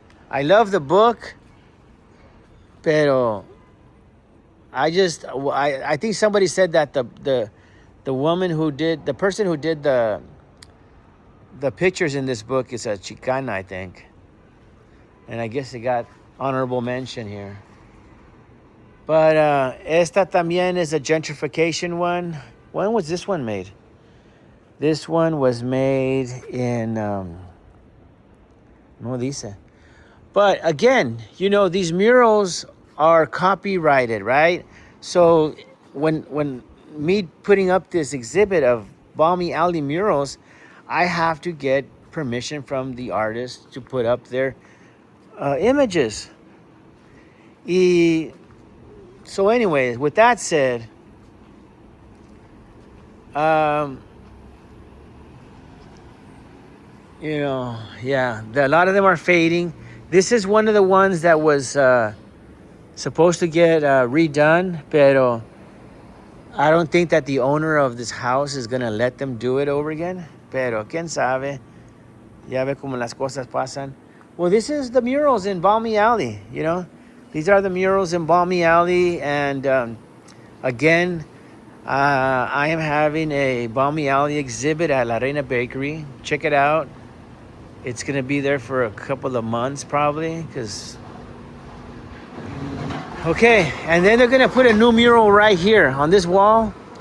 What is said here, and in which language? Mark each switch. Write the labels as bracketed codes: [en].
[en] I love the book, pero I think somebody said that the person who did the pictures in this book is a Chicana, I think. And I guess it got honorable mention here. But [es] esta también [en] is a gentrification one. When was this one made? This one was made in, [es] no dice. [en] But again, these murals are copyrighted, right? So when me putting up this exhibit of Balmy Alley murals, I have to get permission from the artist to put up their images. So anyways, with that said, yeah, a lot of them are fading. This is one of the ones that was supposed to get redone, pero I don't think that the owner of this house is gonna let them do it over again. [es] Pero quién sabe, ya ve como las cosas pasan. [en] Well, this is the murals in Balmy Alley. These are the murals in Balmy Alley, and again, I am having a Balmy Alley exhibit at La Reina Bakery. Check it out. It's gonna be there for a couple of months probably, okay, and then they're gonna put a new mural right here on this wall.